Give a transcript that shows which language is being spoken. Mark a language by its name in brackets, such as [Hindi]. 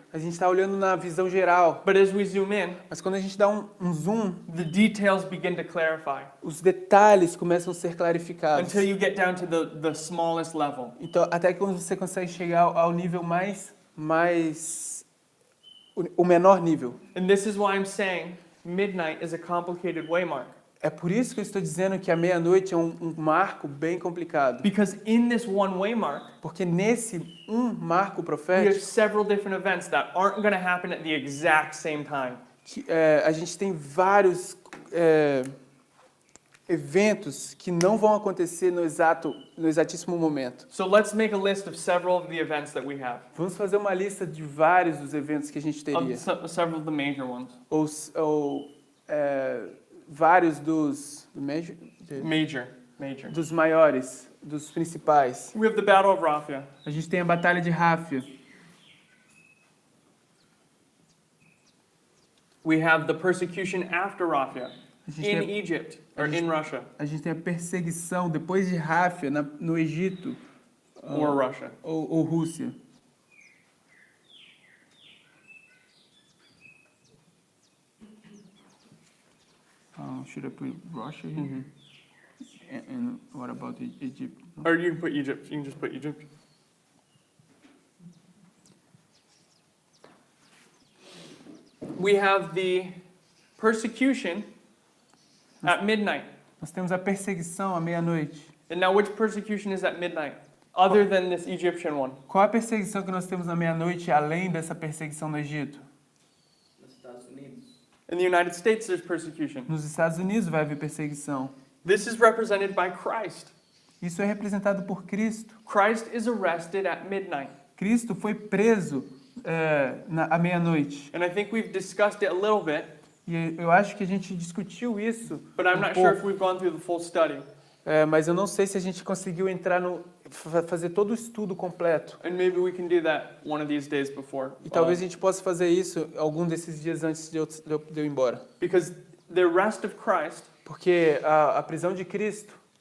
[Portuguese] A gente está olhando na visão geral. [English] But as we zoom in, [Portuguese] Mas quando a gente dá um zoom, [English] the details begin to clarify [Portuguese] os detalhes começam a ser clarificados. [English] until you get down to the smallest level. [Portuguese] Então, até que quando você consegue chegar ao nível o menor nível. [English] And this is why I'm saying midnight is a complicated waymark. [Portuguese] É por isso que eu estou dizendo que a meia-noite é um marco bem complicado. [English] Because in this one waymark, [Portuguese] Porque nesse marco [English] we have [Portuguese] profético, [English] several different events that aren't going to happen at the exact same time. [Portuguese] a gente tem vários eventos que não vão acontecer no exatíssimo momento. [English] So let's make a list of several of the events that we have, [Portuguese] Vamos fazer uma lista de vários dos eventos que a gente teria. [English] several of the major ones. [Portuguese] Ou vários dos [English] Major. [Portuguese] dos maiores, dos principais. [English] We have the Battle of Raphia. [Portuguese] A gente tem a Batalha de Ráfia. [English] We have the persecution after Raphia [Portuguese] A gente, [English] in [Portuguese] tem, [English] Egypt or in Russia [Portuguese] a gente tem a perseguição depois de Ráfia no Egito [English] or Russia. [Portuguese] ou Rússia. [English] Should I put Russia here? Mhm. And what about Egypt? Or you can put Egypt. You can just put Egypt. We have the persecution at midnight. [Portuguese] Nós temos a perseguição à meia-noite. [English] And now which persecution is at midnight? Other than this Egyptian one. [Portuguese] Qual a perseguição que nós temos na meia-noite além dessa perseguição no Egito? Nos Estados Unidos. [English] In the United States, there's persecution. [Portuguese] Nos Estados Unidos vai haver perseguição. [English] This is represented by Christ. [Portuguese] Isso é representado por Cristo. [English] Christ is arrested at midnight. [Portuguese] Cristo foi preso à meia-noite. [English] And I think we've discussed it a little bit, [Portuguese] E eu acho que a gente discutiu isso, [English] but I'm not sure if we've gone through the full study. [Portuguese] Mas eu não sei se a gente conseguiu entrar fazer todo o estudo completo. [English] And maybe we can do that one of these days before. [Portuguese] E talvez a gente possa fazer isso algum desses dias antes de eu ir embora. [English] Because the arrest of Christ [Portuguese] Porque a prisão de Cristo